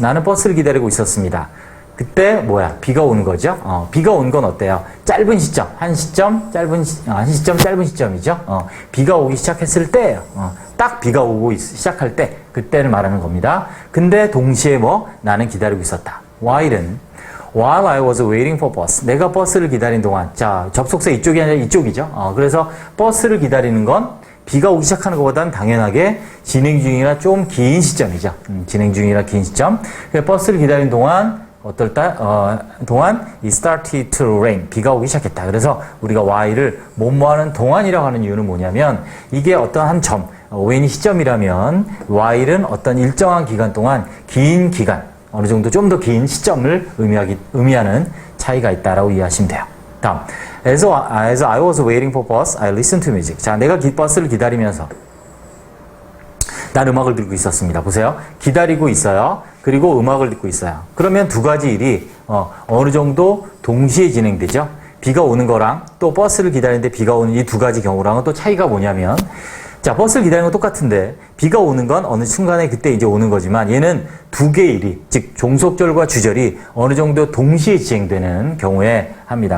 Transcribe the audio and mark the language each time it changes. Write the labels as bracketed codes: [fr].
[ko] 나는 버스를 기다리고 있었습니다. 그때 비가 오는 거죠. 비가 온 건 어때요? 짧은 시점, 한 시점, 짧은 시점이죠. 비가 오기 시작했을 때예요. 딱 비가 오고 시작할 때, 그때를 말하는 겁니다. 근데 동시에 나는 기다리고 있었다. [en] while I was waiting for bus. [ko] 내가 버스를 기다린 동안, 자, 접속사 이쪽이 아니라 이쪽이죠. 그래서 버스를 기다리는 건 비가 오기 시작하는 것보다는 당연하게 진행 중이라 좀 긴 시점이죠. 진행 중이라 긴 시점. 버스를 기다리는 동안 동안 [en] it started to rain. [ko] 비가 오기 시작했다. 그래서 우리가 while을 뭐뭐하는 동안이라고 하는 이유는 뭐냐면 이게 어떤 한 점, when이 시점이라면 while은 어떤 일정한 기간 동안 긴 기간, 어느 정도 좀 더 긴 시점을 의미하는 차이가 있다라고 이해하시면 돼요. [en] 다음, as I was waiting for bus, I listened to music. [ko] 자, 내가 버스를 기다리면서 난 음악을 듣고 있었습니다. 보세요. 기다리고 있어요. 그리고 음악을 듣고 있어요. 그러면 두 가지 일이 어느 정도 동시에 진행되죠. 비가 오는 거랑 또 버스를 기다리는데 비가 오는 이 두 가지 경우랑은 또 차이가 뭐냐면, 자, 버스를 기다리는 건 똑같은데 비가 오는 건 어느 순간에 그때 이제 오는 거지만, 얘는 두 개의 일이, 즉 종속절과 주절이 어느 정도 동시에 진행되는 경우에 합니다.